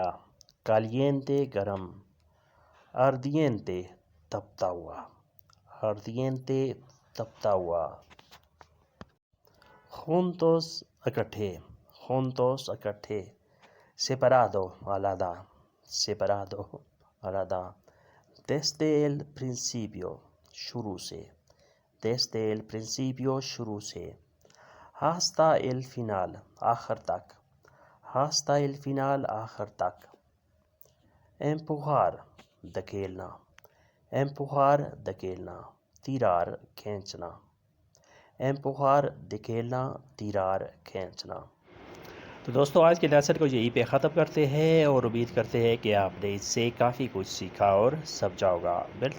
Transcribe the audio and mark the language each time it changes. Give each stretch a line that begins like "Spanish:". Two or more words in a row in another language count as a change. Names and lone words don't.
Urdu: کالیینتے گرم. آردینتے تپتا ہوا. آردینتے تپتا ہوا. خونتوس اکٹھے. خونتوس اکٹھے. سیپارادو علیحدہ. سیپارادو علیحدہ.
Spanish: desde el principio
Urdu: شروع سے.
Spanish: desde el principio
Urdu: شروع سے.
Spanish: hasta el final
Urdu: آخر تک.
Spanish: hasta el final
Urdu: آخر تک.
Spanish: empujar دھکیلنا. empujar دھکیلنا. tirar کھینچنا. empujar دھکیلنا. tirar کھینچنا.
Urdu: تو دوستو آج کے لیسن کو یہیں پہ ختم کرتے ہیں اور امید کرتے ہیں کہ آپ نے اس سے کافی کچھ سیکھا اور سمجھا ہوگا۔